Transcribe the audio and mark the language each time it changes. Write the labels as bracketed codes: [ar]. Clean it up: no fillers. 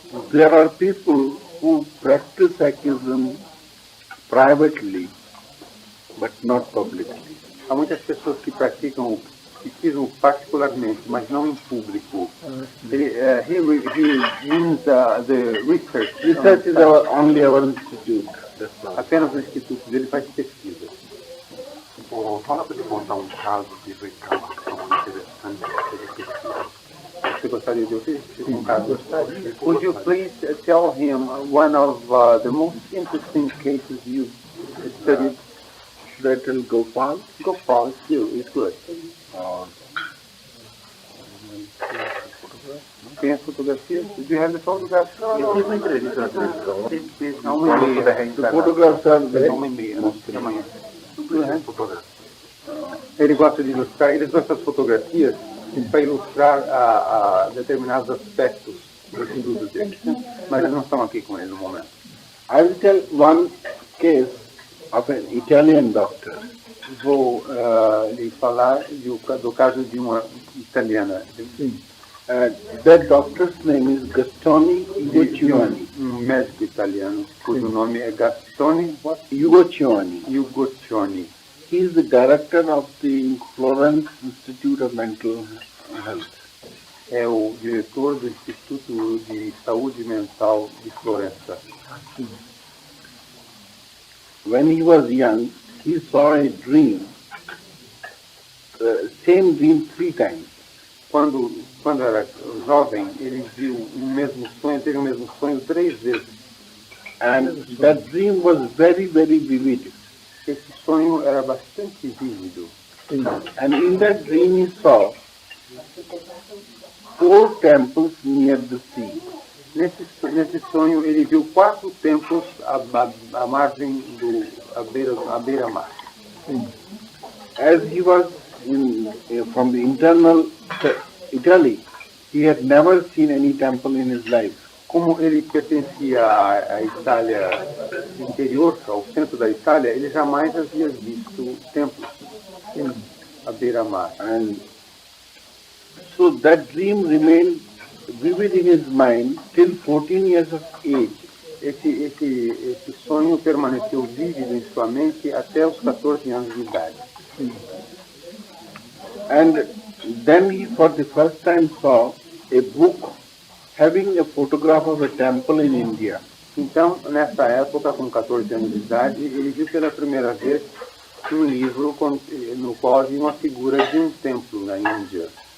[en] There are people who practice psychism privately, but not publicly. [pt] Há muitas pessoas que praticam o psiquismo particularmente, mas não em público. [en] He means the research. Research is only our institute. [pt] Apenas o instituto dele faz pesquisa. Fala para ele contar um caso de reclamação interessante. Você gostaria de ouvir um caso? [en] Would you please tell him one of the most interesting cases you studied? Should I tell Gopal? Gopal, it's good. [pt] Tem as fotografias? [en] Do you have the photographs? [pt] Eu fiz uma entrevista na televisão. [en] The photographs are [pt] uma e meia, amanhã. Ele gosta de ilustrar, eles gostam das fotografias para ilustrar a determinados aspectos do estudo dele. Mas eles não estão aqui com ele no momento. [en] I will tell one case of an Italian doctor. [pt] Vou lhe falar do caso de uma italiana. [en] That doctor's name is Gastone Ugoccioni. [pt] Médico italiano, cujo nome é Gastone Ugoccioni. [en] He is the director of the Florence Institute of Mental Health. [pt] É o diretor do Instituto de Saúde Mental de Florença. [en] When he was young, he saw a dream, same dream 3 times. [pt] Quando era jovem, ele viu teve o mesmo sonho 3 vezes. [en] And that dream was very, very vivid. [pt] Esse sonho era bastante vívido. [en] And in that dream he saw 4 temples near the sea. [pt] Nesse sonho ele viu 4 templos à margem à beira-mar. [en] As he was from the internal Italy, he had never seen any temple in his life. [pt] Como ele pertencia à Itália interior, ao centro da Itália, ele jamais havia visto templos à beira-mar. [en] And so that dream remained vivid in his mind till 14 years of age. [pt] Esse sonho permaneceu vívido em sua mente até os 14 anos de idade. [en] And then he for the first time saw a book having a photograph of a temple in India. [pt] Então, nessa época, com 14 anos de idade, ele viu pela primeira vez um livro no qual havia uma figura de um templo na Índia.